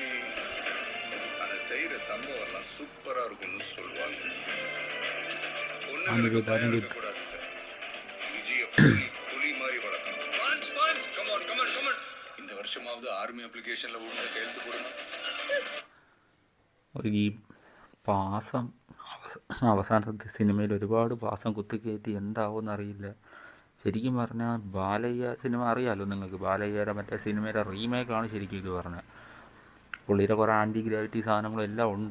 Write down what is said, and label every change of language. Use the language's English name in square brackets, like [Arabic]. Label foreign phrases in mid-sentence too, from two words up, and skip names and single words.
[Tamil] ஆனா செய்யற சம்பவம் எல்லாம் சூப்பரா இருக்கும்னு சொல்லுவாங்க. கூடாது சார். விஜய புலி மாதிரி வளர்க்கணும். கமான். இந்த வருஷமாவது ஆர்மி அப்ளிகேஷன்ல ஒழுங்கா கையெழுத்து போடணும். [Malayalam] ഈ പാസം അവസാനത്തെ സിനിമയിൽ ഒരുപാട് പാസം കുത്തിക്കയറ്റി എന്താവുമെന്ന് അറിയില്ല. ശരിക്കും പറഞ്ഞാൽ ബാലയ്യ സിനിമ അറിയാമല്ലോ നിങ്ങൾക്ക്. ബാലയ്യയുടെ മറ്റേ സിനിമയുടെ റീമേക്കാണ് ശരിക്കും ഇത് പറഞ്ഞത്. പുള്ളിയുടെ കുറേ [English] anti gravity [Malayalam] സാധനങ്ങളും എല്ലാം ഉണ്ട്.